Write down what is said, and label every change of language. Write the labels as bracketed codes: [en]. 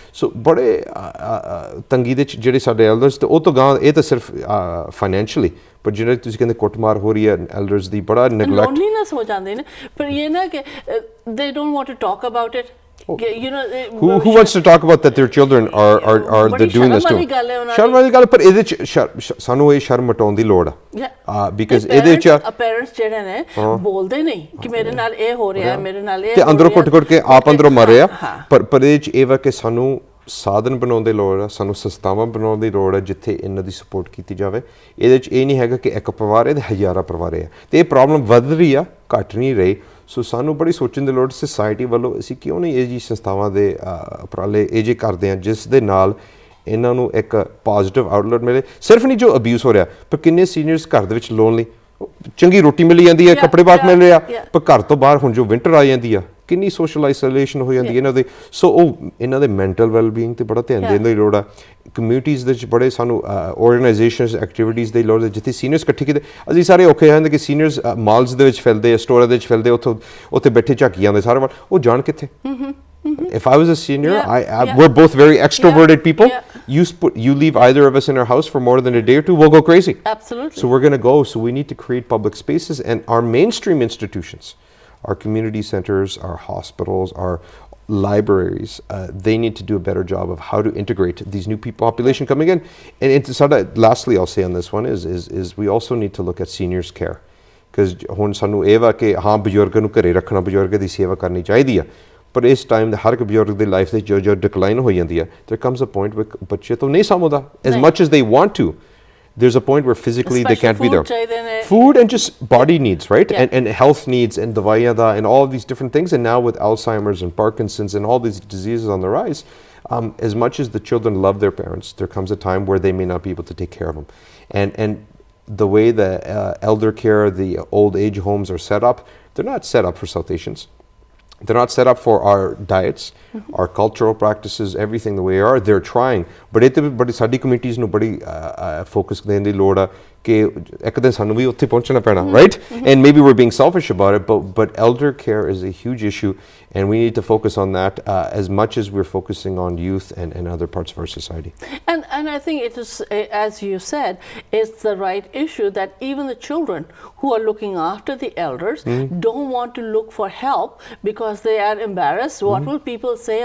[pa] ਸੋ ਬੜੇ ਤੰਗੀ ਦੇ ਜਿਹੜੇ ਸਾਡੇ ਐਲਡਰਸ, ਤੇ ਉਹ ਤੋਂ ਗਾਂ ਇਹ ਤਾਂ ਸਿਰਫ ਫਾਈਨੈਂਸ਼ੀਅਲੀ, ਪਰ ਜਿਹੜੇ ਤੁਸੀਂ ਕਹਿੰਦੇ ਕੁੱਟਮਾਰ ਹੋ ਰਹੀ ਹੈ ਐਲਡਰਸ ਦੀ, ਬੜਾ ਨੈਗਲੈਕਟ, ਲੋਨਲੀਨੈਸ ਹੋ ਜਾਂਦੇ ਨੇ। ਪਰ ਇਹ ਨਾ ਕਿ [en] they don't want to talk about it. You know, who wants to talk about that their children are they're doing this too? [pa] ਸ਼ਰਮ ਵਾਲੀ ਗੱਲ, ਪਰ ਇਹਦੇ ਚ ਸਾਨੂੰ ਇਹ ਸ਼ਰਮ ਮਟਾਉਣ ਦੀ ਲੋੜ ਆ, ਬਿਕਾਜ਼ ਇਹਦੇ ਚ ਪੇਰੈਂਟਸ ਜਿਹੜੇ ਨੇ ਬੋਲਦੇ ਨਹੀਂ ਕਿ ਮੇਰੇ ਨਾਲ ਇਹ ਹੋ ਰਿਹਾ, ਮੇਰੇ ਨਾਲ ਇਹ, ਤੇ ਅੰਦਰੋਂ ਕੁੱਟ ਕੇ ਆਪ ਅੰਦਰੋਂ ਮਰ ਰਿਹਾ। ਪਰ ਇਹਦੇ ਚ ਇਹ ਵਾ ਕਿ ਸਾਨੂੰ ਸਾਧਨ ਬਣਾਉਣ ਦੀ ਲੋੜ ਆ, ਸਾਨੂੰ ਸੰਸਥਾਵਾਂ ਬਣਾਉਣ ਦੀ ਲੋੜ ਹੈ ਜਿੱਥੇ ਇਹਨਾਂ ਦੀ ਸਪੋਰਟ ਕੀਤੀ ਜਾਵੇ। ਇਹਦੇ 'ਚ ਇਹ ਨਹੀਂ ਹੈਗਾ ਕਿ ਇੱਕ ਪਰਿਵਾਰ ਹੈ ਤੇ ਹਜ਼ਾਰਾਂ ਪਰਿਵਾਰ ਹੈ, ਤੇ ਇਹ ਪ੍ਰੋਬਲਮ ਵੱਧ ਰਹੀ ਆ, ਘੱਟ ਨਹੀਂ ਰਹੀ। ਸੋ ਸਾਨੂੰ ਬੜੀ ਸੋਚਣ ਦੀ ਲੋੜ, ਸੁਸਾਇਟੀ ਵੱਲੋਂ ਅਸੀਂ ਕਿਉਂ ਨਹੀਂ ਇਹ ਜੀ ਸੰਸਥਾਵਾਂ ਦੇ ਉਪਰਾਲੇ ਇਹ ਜੇ ਕਰਦੇ ਹਾਂ ਜਿਸ ਦੇ ਨਾਲ ਇਹਨਾਂ ਨੂੰ ਇੱਕ ਪੋਜ਼ਿਟਿਵ ਆਊਟਲੈਟ ਮਿਲੇ। ਸਿਰਫ ਨਹੀਂ ਜੋ ਅਬਿਊਜ਼ ਹੋ ਰਿਹਾ, ਪਰ ਕਿੰਨੇ ਸੀਨੀਅਰਸ ਘਰ ਦੇ ਵਿੱਚ ਲੋਨ ਲਈ ਚੰਗੀ ਰੋਟੀ ਮਿਲੀ ਜਾਂਦੀ ਹੈ, ਕੱਪੜੇ ਬਾਕ ਮਿਲ ਰਿਹਾ, ਪਰ ਘਰ ਤੋਂ ਬਾਹਰ ਹੁਣ ਜੋ ਵਿੰਟਰ ਆ ਜਾਂਦੀ ਆ, ਕਿੰਨੀ ਸੋਸ਼ਲ ਆਈਸੋਲੇਸ਼ਨ ਹੋ ਜਾਂਦੀ ਹੈ ਇਹਨਾਂ ਦੇ। ਸੋ ਉਹ ਇਹਨਾਂ ਦੇ ਮੈਂਟਲ ਵੈਲਬੀਇੰਗ 'ਤੇ ਬੜਾ ਧਿਆਨ ਦੇਣ ਦੀ ਲੋੜ ਆ। ਕਮਿਊਨਿਟੀਜ਼ ਦੇ ਵਿੱਚ ਬੜੇ ਸਾਨੂੰ ਆਰਗੇਨਾਈਜੇਸ਼ਨਸ ਐਕਟੀਵਿਟੀਜ਼ ਦੀ ਲੋੜ ਹੈ ਜਿੱਥੇ ਸੀਨੀਅਰਸ ਇਕੱਠੇ ਕੀਤੇ। ਅਸੀਂ ਸਾਰੇ ਔਖੇ ਜਾਂਦੇ ਕਿ ਸੀਨੀਅਰਸ ਮਾਲਸ ਦੇ ਵਿੱਚ ਫਿਰਦੇ, ਸਟੋਰਾਂ ਦੇ ਵਿੱਚ ਫਿਰਦੇ, ਉੱਥੇ ਬੈਠੇ ਝਾਕੀ ਜਾਂਦੇ ਸਾਰਾ ਵਾਰ, ਉਹ ਜਾਣ ਕਿੱਥੇ। [en] If I was a senior, we're both very extroverted people. You leave either of us in our house for more than a day or two, we'll go crazy. Absolutely. So we're going to go. So we need to create public spaces, and our mainstream institutions, our community centers, our hospitals, our libraries, they need to do a better job of how to integrate these new population coming in. And lastly, I'll say on this one is we also need to look at seniors care, because [pa] ਹੁਣ ਸਾਨੂੰ ਇਹ ਵਾ ਕਿ ਹਾਂ ਬਜ਼ੁਰਗ ਨੂੰ ਘਰੇ ਰੱਖਣਾ, ਬਜ਼ੁਰਗ ਦੀ ਸੇਵਾ ਕਰਨੀ ਚਾਹੀਦੀ ਆ, ਪਰ ਇਸ ਟਾਈਮ ਦੇ ਹਰ ਇੱਕ ਬਜ਼ੁਰਗ ਦੀ ਲਾਈਫ ਦੇ ਜੋ ਡਿਕਲਾਈਨ ਹੋ ਜਾਂਦੀ ਹੈ, [en] there comes a point where [pa] ਬੱਚੇ ਤੋਂ ਨਹੀਂ ਸਾਂਭਦਾ [en] as much as they want to. There's a point where physically they can't be there. Food and just body needs, right? And health needs and [pa] dawaiyan da [en] and all these different things. And now with Alzheimer's and Parkinson's and all these diseases on the rise, as much as the children love their parents, there comes a time where they may not be able to take care of them. And the way the elder care, the old age homes are set up, they're not set up for South Asians. They're not set up for our diets, our cultural practices, everything the way they are. They're trying. [pa] But ਸਾਡੀ communities ਨੂੰ ਬੜੀ focus ਦੇਣ ਦੀ ਲੋੜ ਆ ਕਿ ਇੱਕ ਦਿਨ ਸਾਨੂੰ ਵੀ ਉੱਥੇ ਪਹੁੰਚਣਾ ਪੈਣਾ, right? [en] And maybe we're being selfish about it, but elder care is a huge issue, and we need to focus on that as much as we're focusing on youth and other parts of our society. And I think it is, as you said, it's the right issue that even the children who are looking after the elders don't want to look for help because they are embarrassed. What will people say?